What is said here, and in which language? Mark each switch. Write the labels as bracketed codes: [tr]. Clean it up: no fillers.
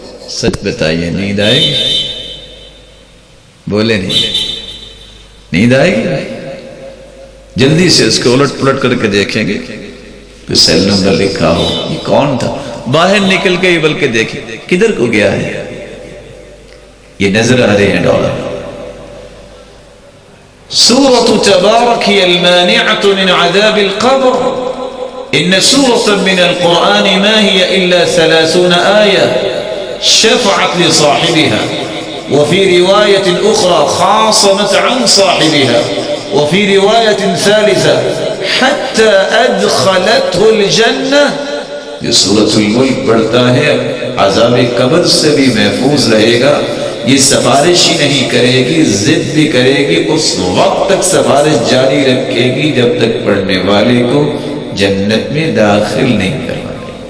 [ur] سچ بتائیے نیند آئے گی؟ بولے نہیں، نیند آئے گی؟ جلدی سے اس کو الٹ پلٹ کر کے دیکھیں گے تو سیل نمبر لکھا ہو، یہ کون تھا؟ باہر نکل کے بلکہ دیکھیں کدھر کو گیا ہے. یہ نظر آ رہے ہیں ڈالر. [ar] سورة تبارك المانعة من عذاب القبر. إن سورة من القرآن ما هي إلا 30 آية شفعت لصاحبها، وفي رواية أخرى خاصمت عن صاحبها، وفي رواية ثالثة حتى أدخلته الجنة. [ur] یہ سورة الملک پڑھتا ہے عذاب قبر سے بھی محفوظ رہے گا. یہ سفارش ہی نہیں کرے گی، ضد بھی کرے گی، اس وقت تک سفارش جاری رکھے گی جب تک پڑھنے والے کو جنت میں داخل نہیں کروانے.